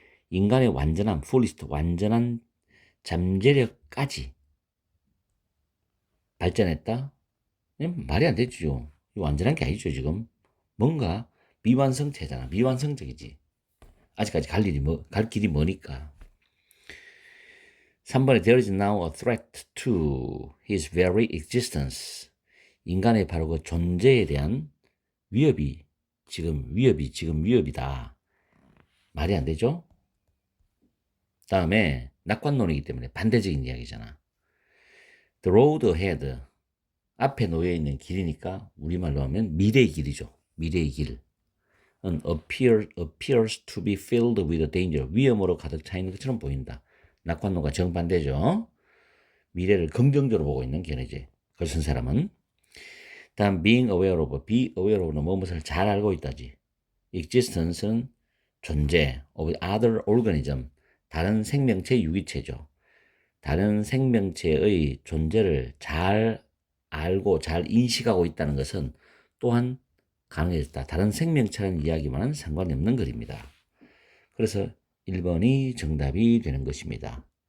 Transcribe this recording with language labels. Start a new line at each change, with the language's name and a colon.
Korean: 인간의 완전한 fullest, 완전한 잠재력까지 발전했다? 말이 안 되죠. 완전한 게 아니죠, 지금. 뭔가 미완성체잖아. 미완성적이지. 아직까지 갈 길이 머니까.
English: 3번에 there is now a threat to his very existence.
Korean: 인간의 바로 그 존재에 대한 지금 위협이다. 말이 안 되죠? 다음에 낙관론이기 때문에 반대적인 이야기잖아.
English: The road ahead.
Korean: 앞에 놓여 있는 길이니까 우리말로 하면 미래의 길이죠. 미래의 길.
English: appears to be filled with danger.
Korean: 위험으로 가득 차 있는 것처럼 보인다. 낙관론과 정반대죠. 미래를 긍정적으로 보고 있는 견해지. 그걸 쓴 사람은. 다음
English: being aware of
Korean: 는 무엇을 잘 알고 있다지.
English: existence는
Korean: 존재
English: of other organism.
Korean: 다른 생명체 유기체죠. 다른 생명체의 존재를 잘 알고 잘 인식하고 있다는 것은 또한 가능해졌다. 다른 생명체라는 이야기와는 상관이 없는 글입니다. 그래서 1번이 정답이 되는 것입니다.